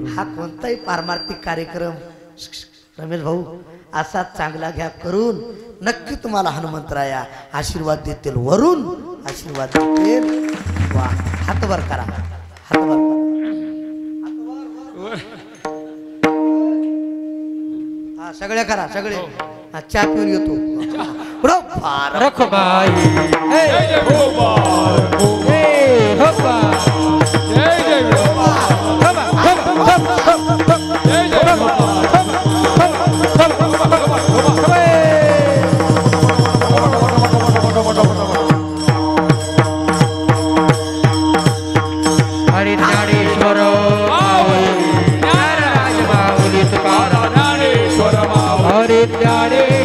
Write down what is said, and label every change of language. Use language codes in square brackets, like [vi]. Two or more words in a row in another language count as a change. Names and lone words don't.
[mr] हा कोणताही पारमार्थिक कार्यक्रम रमेश भाऊ असा चांगला घ्या करून, नक्की तुम्हाला हनुमंतराया आशीर्वाद देतील, वरून आशीर्वाद देतील. वा हात वर करा, हात वर करा. हा सगळे करा सगळे. हा चहा पिऊन येतो. [hi] रखो भाई [mr] जय गोपाल जय गोपाल जय जय गोपाल जय जय गोपाल हरि ज्ञानेश्वर हरि ज्ञानेश्वर